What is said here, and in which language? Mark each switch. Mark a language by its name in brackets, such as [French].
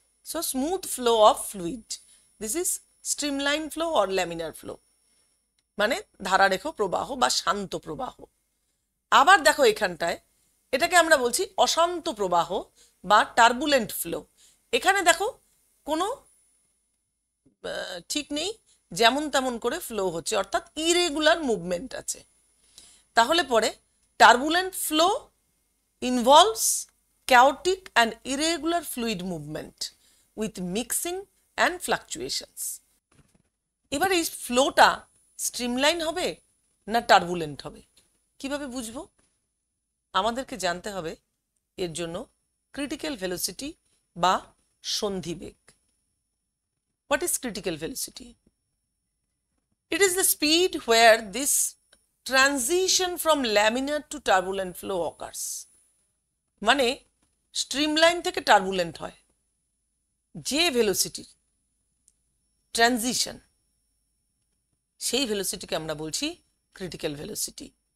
[English] so smooth flow of fluid, this is streamline flow or laminar flow, [Bangla] মানে ধারারেখ প্রবাহ বা শান্ত প্রবাহ। আবার দেখো এখানটায় এটাকে আমরা বলছি অশান্ত প্রবাহ বা টার্বুলেন্ট ফ্লো। এখানে দেখো কোনো ঠিক নেই, যেমন তেমন করে ফ্লো হচ্ছে, অর্থাৎ ইরেগুলার মুভমেন্ট আছে। তাহলে পরে [English] Turbulent flow involves chaotic and irregular fluid movement with mixing and fluctuations. [Bangla] এবার এই ফ্লোটা স্ট্রিমলাইন হবে না টার্বুলেন্ট হবে, কিভাবে বুঝবো? আমাদেরকে জানতে হবে এর জন্য ক্রিটিক্যাল ভেলোসিটি বা সন্ধিবেগ। [English] What is critical velocity? It is the speed where this transition from laminar to turbulent flow occurs. [Bangla] মানে স্ট্রিমলাইন থেকে টার্বুলেন্ট হয়, যে ভেলোসিটির ট্রানজিশন, সেই ভেলোসিটিকে আমরা বলছি ক্রিটিক্যাল ভেলোসিটি।